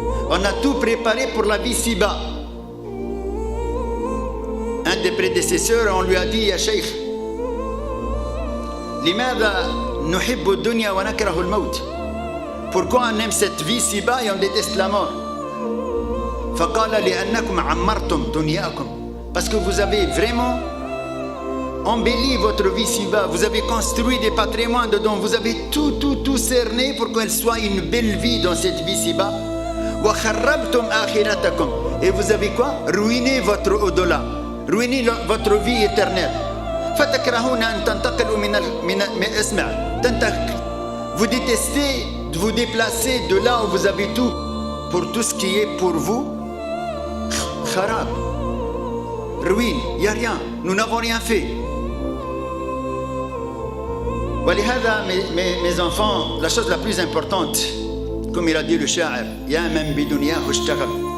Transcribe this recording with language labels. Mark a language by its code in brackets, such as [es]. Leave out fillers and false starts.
[fr] On a tout préparé pour la vie si-bas. Un des prédécesseurs, on lui a dit, ya Cheikh, [ar] لماذا نحب الدنيا ونكره الموت? [fr] Pourquoi on aime cette vie si-bas et on déteste la mort? [ar] فقال لأنكم عمرتم دنياكم. [fr] Parce que vous avez vraiment embelli votre vie si-bas, vous avez construit des patrimoines dedans, vous avez tout cerné pour qu'elle soit une belle vie dans cette vie si-bas. [ar] وخربتم آخرتكم. [fr] Et vous avez quoi? Ruiné votre au-delà, ruiné votre vie éternelle. [ar] فتكرهون أن تنتقلوا من اسمع تنتقل. [fr] Vous détestez de vous déplacer de là où vous avez tout pour tout ce qui est pour vous kharab, ruine, il n'y a rien, nous n'avons rien fait. ولهذا mes enfants, la chose la plus importante, comme il a dit le sha'ir, [ar] ya man bi dunyahu ishtaghal.